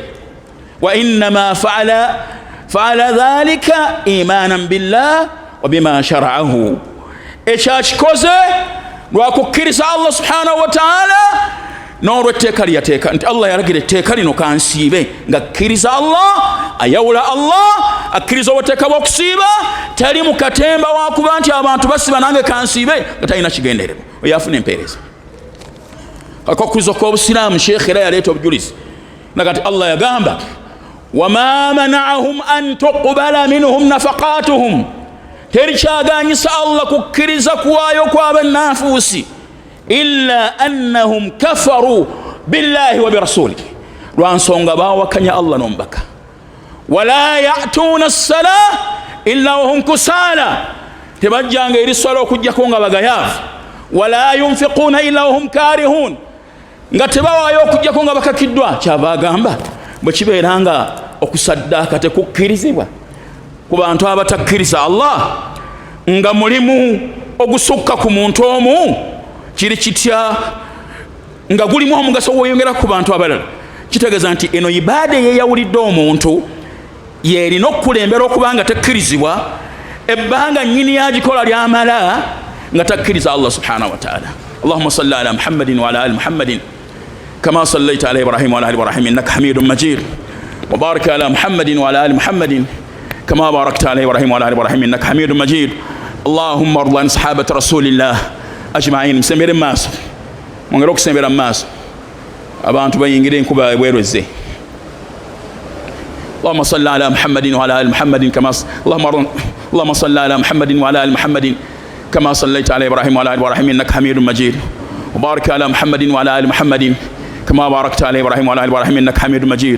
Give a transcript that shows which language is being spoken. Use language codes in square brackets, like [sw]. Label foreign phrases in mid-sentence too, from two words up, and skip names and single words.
[ar] وإنما فعل ذلك إيمانا بالله وبما شرعه, [lg] ekyakikoze lwakukkiriza Allah [ar] سبحانه وتعالى [lg] n'olw'etteeka lyateeka nti Allah yalagira etteeka lino kansiibe, nga akkiriza Allah, ayawula Allah, akkiriza obutteeka bw'okusiiba, tali mu katemba wakuba nti abantu basiba nange kansiibe nga talina kigendererwa, oyo afuna empeereza. Akakkiriza kw'obusiraamu sheikh era yaleeta obujulizi naga nti Allah yagamba [ar] وما منعهم أن تقبل منهم نفقاتهم, [lg] teri kyaganyisa Allah kukkiriza kuwaayo kw'abannanfuusi [ar] إلا أنهم كفروا بالله وبرسوله, [lg] lwansonga bawakanya Allah n'omubaka. [ar] ولا يأتون الصلاة إلا وهم كسالى, [lg] tebajjanga eri swala okujjako nga bagayaavu. [ar] ولا ينفقون إلا وهم كارهون, [lg] nga tebawaayo okujjako nga bakakiddwa. Kyabagamba bwe kibeera nga okusaddaaka tekukkirizibwa ku bantu abatakkiriza Allah, nga mulimu ogusukka ku muntu omu, kiri kitya nga gulimu omugaso gweyongera ku bantu abalala, kitegeeza nti eno ibaada eyeyawulidde omuntu yerina okukulembera okuba nga tekkirizibwa ebbanga nnyini yagikola lyamala nga takkiriza Allah [ar] سبحانه وتعالى. اللهم صل على محمد وعلى آل محمد كما صليت على إبراهيم وعلى آل إبراهيم إنك حميد مجيد، وبارك على محمد وعلى آل محمد كما باركت على إبراهيم وعلى آل إبراهيم إنك حميد مجيد. اللهم ارض عن صحابة رسول الله أجمعين. [lg] Musembere maaso, mwongere okusembera maaso, abantu bayingire enkuba ebwerweze. [ar] اللهم صل على محمد وعلى ال محمد كما اللهم صل على محمد وعلى ال محمد كما صليت على ابراهيم وعلى ال ابراهيم انك حميد مجيد، وبارك على محمد وعلى ال محمد كما باركت على ابراهيم وعلى ال ابراهيم انك حميد مجيد.